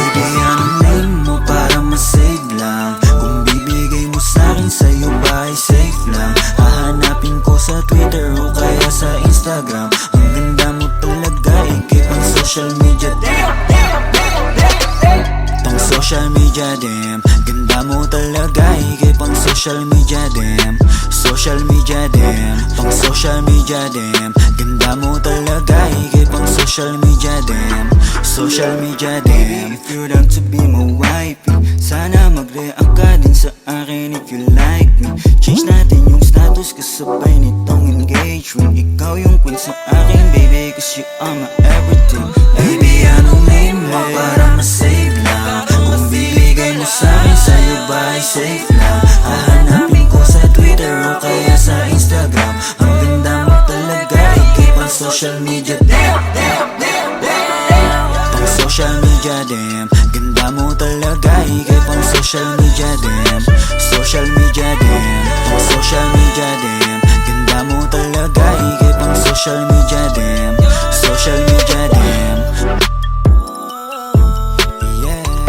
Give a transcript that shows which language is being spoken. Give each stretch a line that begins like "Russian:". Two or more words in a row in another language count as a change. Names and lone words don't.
Filipino: Bigyan mo para masave lang, kung bibigay mo sa'kin sa'yo ba ay safe lang? Hahanapin ko sa Twitter o kaya sa Instagram. Ang ganda mo talaga, ikay pang
English: social media
Filipino: pang
English: social media dem.
Filipino: Ganda mo talaga, ikay pang
English: social media dem. Social media dem, pang social media dem.
Filipino: Ganda mo talaga, ikay pang
English: social media dem. Social media dem. If you'd like to be my wifey,
Filipino: sana mag-react ka din sa akin
English: if you like me.
Filipino: Change natin yung status kasabay nitong engagement. Ikaw yung queen sa akin,
English: baby, cause you are my everything. Baby,
Filipino: anong name mo para masave lang, kung bibigay mo sa'kin sa'yo ba ay safe lang? Hahanapin ko sa Twitter o kaya sa Instagram. Ang ganda mo talaga, ikay pang
English: social media
Filipino: pang
English: social media dem.
Filipino: Ganda mo talaga, ikay pang
English: social media dem. Social media dem, pang social media dem.
Filipino: Ganda mo talaga, ikay pang
English: social media dem. Social media dem. Yeah.